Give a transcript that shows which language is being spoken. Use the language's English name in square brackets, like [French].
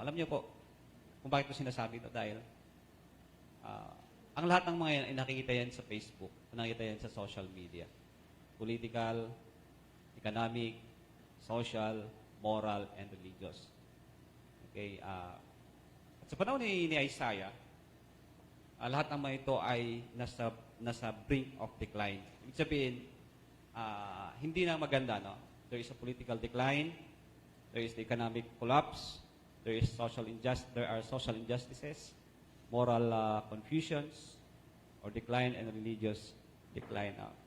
[Filipino] Alam niyo po, kung bakit ko sinasabi ito dahil ang lahat ng mga yan ay nakikita yan sa Facebook, nakikita yan sa social media. [English] Political, economic, social, moral, and religious. [Filipino] Okay, at sa panahon ni Isaiah, lahat ng mga ito ay nasa [English] brink of decline. [Filipino] Ibig sabihin, hindi na maganda, no? [English] There is a political decline, there is the economic collapse, there are social injustices, moral confusions, or decline, and religious decline.